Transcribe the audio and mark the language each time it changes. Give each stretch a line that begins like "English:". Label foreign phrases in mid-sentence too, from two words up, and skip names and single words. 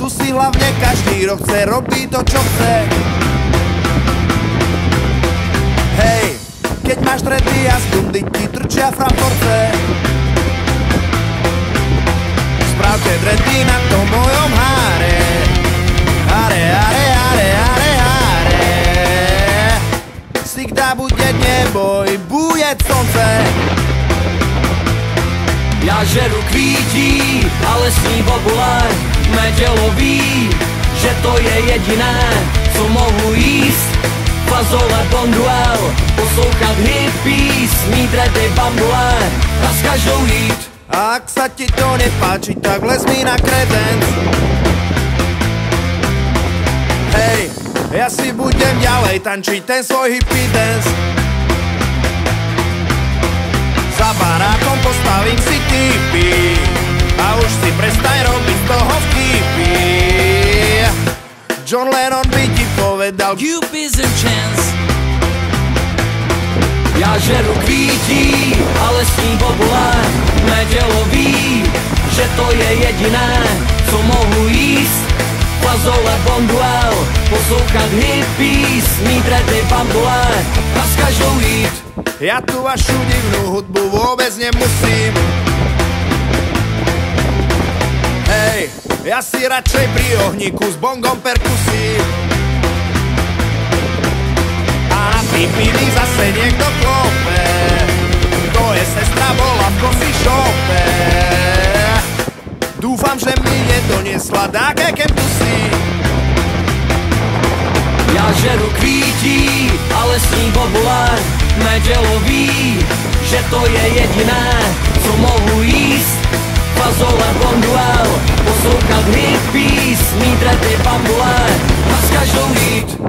Slovak: si hlavne každý rok chce robiť to, čo chce. Hej, keď máš dredy a z bundy ti trčia fraporce, spravte dredy na tom mojom háre. Háre, háre, háre, háre, háre.
Russian: Всегда будет небо и будет солнце.
Czech: Ja žeru kvítí a lesní bobule, mé tělo ví, že to je jediné, co mohu jíst. Fazole bonduel, poslouchat hippies, mít dredy bambule a s každou jít.
Slovak: Ak sa ti to nepáči, tak vlez mi na kredenc. Hej, ja si budem ďalej tančiť ten svoj
English: hippie dance.
Slovak: Za barákom postavím si tipy a už si prestaň robiť z toho vtipy. John Lennon by ti povedal
English: Cupid's and chance.
Czech: Ja žeru kvítí a lesní bobule, mé tělo ví, že to je jediné, co mohu jíst. Fazole bonduel, poslouchat hippies, mít dredy bambule a s každou jít.
Slovak: Ja tu vašu divnú hudbu vôbec nemusím. Hej, ja si radšej pri ohníku s bongom perkusím. A na pipiny zase niekto klope, to je sestra, bola v
English: coffee shope.
Slovak: Dúfam, že mi nedoniesla dáke kempusy.
Czech: Ja žeru kvítí a lesní bobule, mé tělo ví, že to je jediné, co mohu jíst. Fazole bonduel, poslouchat hippies, mít dredy bambule a s každou jít.